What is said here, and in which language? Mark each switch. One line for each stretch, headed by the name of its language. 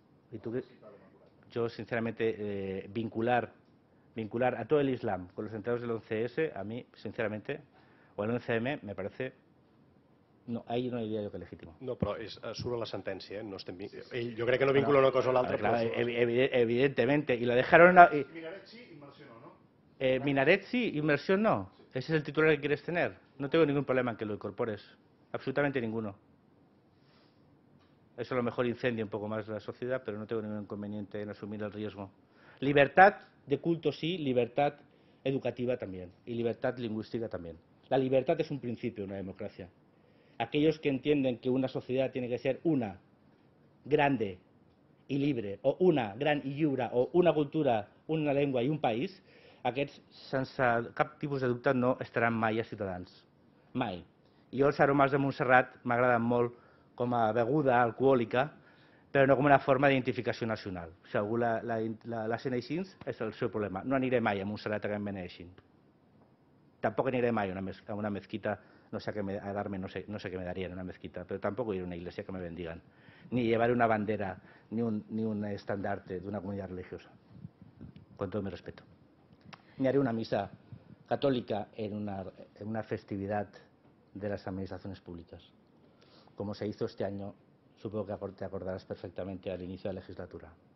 Spanish: ¿Y tú qué? Yo, sinceramente, vincular a todo el Islam con los atentados del 11S, a mí, sinceramente, o el 11M, me parece...
Catalan: No, ahí no diria jo que legítimo. No, però surt a la sentència, no estem... Jo crec que no vincula una cosa a l'altra.
Spanish: Claro, evidentemente. Y lo dejaron... Minaret sí, inmersión no. Minaret sí, inmersión no. Ese es el titular que quieres tener. No tengo ningún problema en que lo incorpores. Absolutamente ninguno. Eso a lo mejor incendia un poco más la sociedad, pero no tengo ningún inconveniente en asumir el riesgo. Libertad de culto sí, libertad educativa también. Y libertad lingüística también. La libertad es un principio en una democracia. Aquellos que entienden que una sociedad tiene que ser una, grande i libre,
Catalan: o una, gran i lliure, o una cultura, una llengua i un país, aquests, sense cap tipus de dubte, no estaran mai a Ciutadans. Mai. I jo els aromes de Montserrat m'agraden molt com a beguda alcohòlica, però no com una forma d'identificació nacional. Si algú la sent així, és el seu problema. No aniré mai a Montserrat a que em beneixin.
Spanish: Tampoco iré mai a una mezquita, no sé qué me daría en una mezquita, pero tampoco iré a una iglesia que me bendigan, ni llevaré una bandera, ni un estandarte de una comunidad religiosa, con todo mi respeto. Ni haré una misa católica en una festividad de las administraciones públicas, como se hizo este año, supongo que te acordarás perfectamente, al inicio de la legislatura.